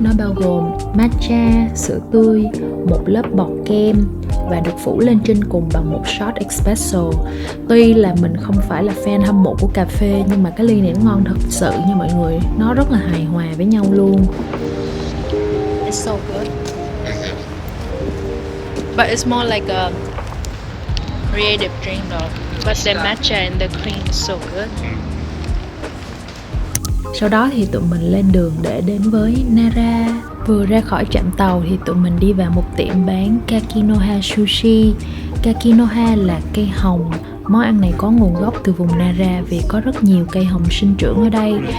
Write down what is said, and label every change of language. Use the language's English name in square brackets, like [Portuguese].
[Vietnamese] Nó bao gồm matcha, sữa tươi, một lớp bọt kem và được phủ lên trên cùng bằng một shot espresso. Tuy là mình không phải là fan hâm mộ của cà phê, nhưng mà cái ly này nó ngon thật sự nha mọi người. Nó rất là hài hòa với nhau luôn. [English] It's so good. But it's more like a creative drink though. But the matcha and the cream is so good. [Vietnamese] Sau đó thì tụi mình lên đường để đến với Nara. Vừa ra khỏi trạm tàu thì tụi mình đi vào một tiệm bán Kakinoha Sushi. Kakinoha là cây hồng. Món ăn này có nguồn gốc từ vùng Nara vì có rất nhiều cây hồng sinh trưởng ở đây.